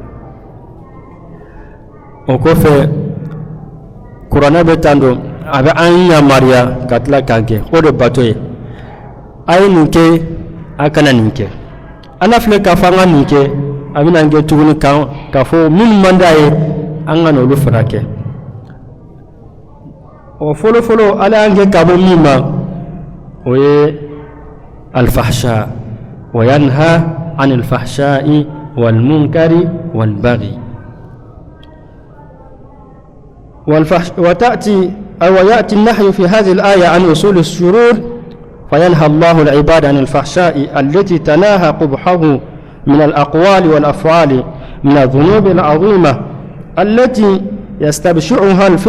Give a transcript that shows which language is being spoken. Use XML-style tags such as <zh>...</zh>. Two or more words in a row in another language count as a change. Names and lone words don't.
<bm>o kɔfɛ kuranɛ bɛ tan don, a bɛ an yamariya ka tila k'an kɛ, o de bato ye a ye nin kɛ a kana nin kɛ. ala filɛ k'a fɔ an ka nin kɛ, a bɛna kɛ tuguni kan k'a fɔ minnu man d'a ye an ka n'olu fana kɛ. o fɔlɔfɔlɔ ala y'an kɛ ka bɔ min ma o ye</bm> <ar>الفحشاء وينهى عن الفحشاء والمنكر والبغي. ويأتي النهي في هذه الآية عن أصول الشرور، فينهى الله العباد عن الفحشاء التي تناهى قبحه من الأقوال والأفعال من الذنوب العظيمة التي يستبشعها</ar>